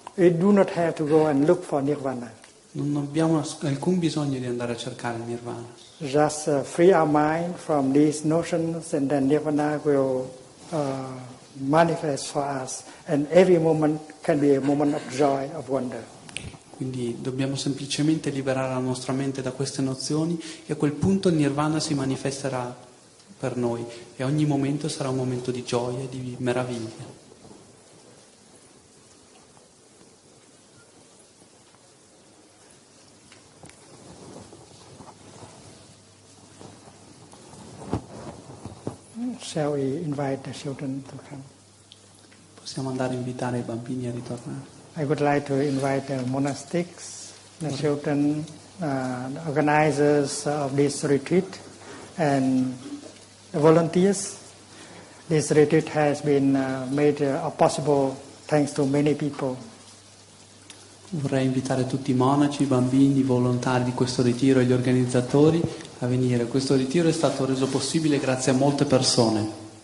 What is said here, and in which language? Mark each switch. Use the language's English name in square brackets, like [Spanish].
[English] We do not have to go and look for nirvana. [Italian] Non abbiamo alcun bisogno di andare a cercare il nirvana. [English] Just free our mind from these notions, and then nirvana will manifest for us. And every moment can be a moment of joy, of wonder. [Italian] Quindi dobbiamo semplicemente liberare la nostra mente da queste nozioni e a quel punto il nirvana si manifesterà per noi e ogni momento sarà un momento di gioia e di meraviglia. [English] Shall we invite the children to come? [Italian] Possiamo andare a invitare i bambini a ritornare. [English] I would like to invite the monastics, the children, the organizers of this retreat, and the volunteers. This retreat has been made possible thanks to many people. [Italian] Vorrei invitare tutti i monaci, i bambini, i volontari di questo ritiro e gli organizzatori a venire. Questo ritiro è stato reso possibile grazie a molte persone.